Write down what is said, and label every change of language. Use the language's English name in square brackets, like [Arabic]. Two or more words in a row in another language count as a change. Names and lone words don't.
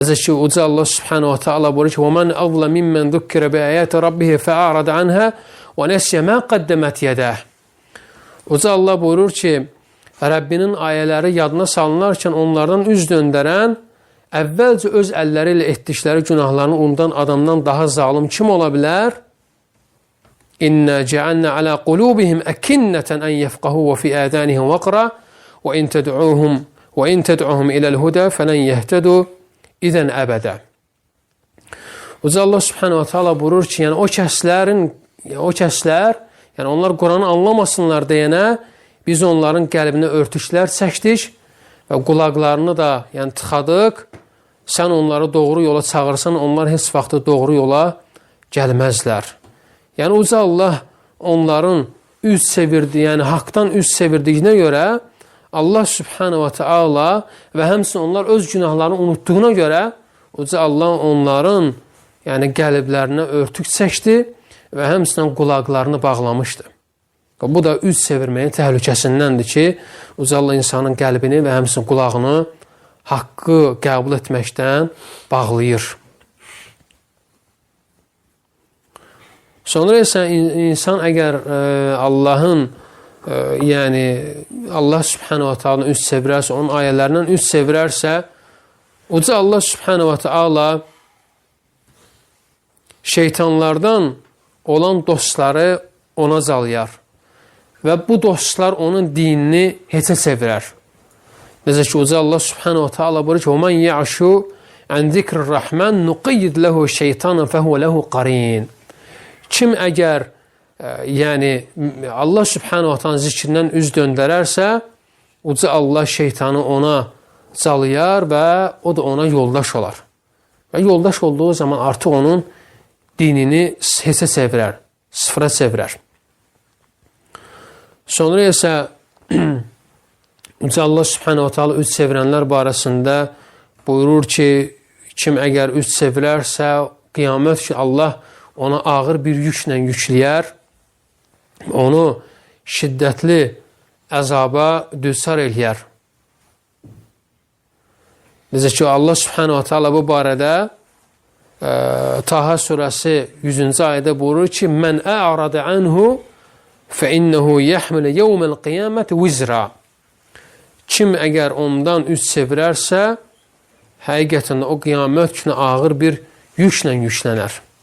[Azerbaijani] Ki uca Allah subhanahu wa ta'ala buyurur ki [Arabic] وَمَنْ أَظْلَ مِمَّنْ ذُكِّرَ بِآيَاتِ رَبِّهِ فَأَعْرَضَ عَنْهَا وَنَسْيَ مَا قَدَّمَتْ يَدَهُ. [Azerbaijani] Uca Allah buyurur ki Rəbbinin ayələri yadına salınarkən onlardan üz döndərən, əvvəlcə öz əlləri ilə etdikləri günahlarını unudan adamdan daha zalim kim ola bilər? [Arabic] إنا جعلنا على قلوبهم أكنة أن يفقهوه وفي آذانهم وقرا وإن تدعهم إلى الهدى فلن يهتدوا إذا أبدا. [Azerbaijani] Uca Allah [Arabic] سبحانه وتعالى [Azerbaijani] buyurur ki, yəni o kəslər, yəni onlar Quranı anlamasınlar deyənə biz onların qəlbinə örtüklər çəkdik və qulaqlarını da yəni tıxadıq. Sən onları doğru yola çağırsan, onlar heç vaxt doğru yola gəlməzlər. Yəni uca Allah onların üz çevirdi, yəni haqdan üz çevirdiyinə görə Allah [Arabic] سبحانه وتعالى [Azerbaijani] və həmçinin onlar öz günahlarını unutduğuna görə uca Allah onların yəni qəlblərinə örtük çəkdi və həmçinin qulaqlarını bağlamışdı. Bu da üz çevirməyin təhlükəsindəndir ki, uca Allah insanın qəlbini və həmçinin qulağını haqqı qəbul etməkdən bağlayır. Sonra isə insan əgər Allahın, yəni Allah [Arabic] سبحانه وتعالى [Azerbaijani] üz çevirərsə, onun ayələrindən üz çevirərsə, uca Allah [Arabic] سبحانه وتعالى [Azerbaijani] şeytanlardan olan dostları ona calayar və bu dostlar onun dinini heçə çevirər. Necə ki, uca Allah [Arabic] سبحانه وتعالى [Azerbaijani] buyurur ki, [Arabic] وَمَنْ يَعْشُ عَنْ ذِكْرِ الرَّحْمَنِ نُقِيِّدْ لَهُ شَيْطَانًا فَهُوَ لَهُ قَرِينٌ. [Azerbaijani] Kim əgər yəni Allah [Arabic] سبحانه وتعالى [Azerbaijani] zikrindən üz döndərərsə, uca Allah şeytanı ona calayar və o da ona yoldaş olar. Və yoldaş olduğu zaman artıq onun dinini heçə çevirər, sıfıra çevirər. Sonra isə uca Allah [Arabic] سبحانه وتعالى [Azerbaijani] üz çevirənlər barəsində buyurur ki, kim əgər üz çevirərsə, qiyamət ki Allah ona ağır bir yüklə yükləyər, onu şiddətli əzaba düçar eləyər. Necə ki, Allah [Arabic] سبحانه وتعالى [Azerbaijani] bu barədə Taha surəsi 100-cü ayədə buyurur ki, [Arabic] من أعرض عنه فإنه يحمل يوم القيامة وزرا. [Azerbaijani] Kim əgər ondan üz çevirərsə, həqiqətən o qiyamət günü ağır bir yüklə yüklənər.